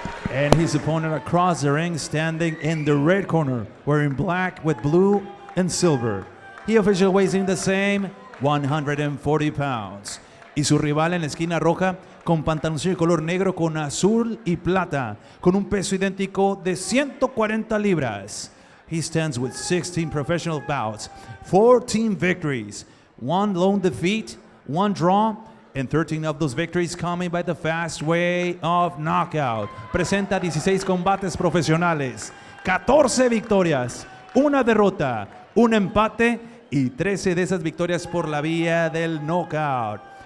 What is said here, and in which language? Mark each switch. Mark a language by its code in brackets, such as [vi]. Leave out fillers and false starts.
[en] And his opponent across the ring, standing in the red corner, wearing black with blue and silver. He officially weighs in the same, 140 pounds. [es] Y su rival en la esquina roja, con pantaloncillo de color negro con azul y plata, con un peso idéntico de 140 libras. [en] He stands with 16 professional bouts, 14 victories, 1 lone defeat, 1 draw, and 13 of those victories coming by the fast way of knockout. [es] Presenta 16 combates profesionales, 14 victorias, 1 derrota, 1 empate y 13 de esas victorias por la vía del knockout.